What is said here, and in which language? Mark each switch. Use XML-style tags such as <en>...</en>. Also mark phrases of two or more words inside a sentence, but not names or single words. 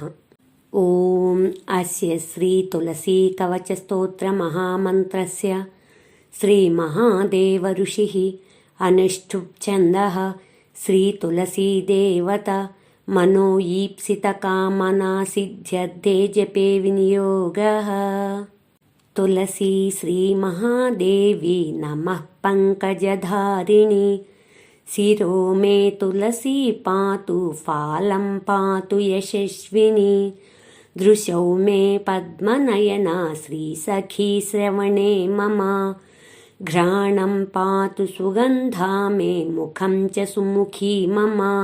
<sa>ఓం అస్య శ్రీ తులసీ కవచ స్తోత్ర మహామంత్రస్య శ్రీ మహాదేవ ఋషిః అనుష్ఠుప్ ఛందః శ్రీ తులసీ దేవత మనో ఈప్సిత కామనా సిద్ధ్యర్థే జపే వినియోగః. तुलसी श्री महादेवी नमः पंकजधारिणी शिरो मे तुलसी पातु फालं पातु यशस्विनी दृशौ मे पद्मनयना श्री सखी श्रवणे मम घ्राणं पातु सुगन्धा मे मुखं च सुमुखी मम</sa>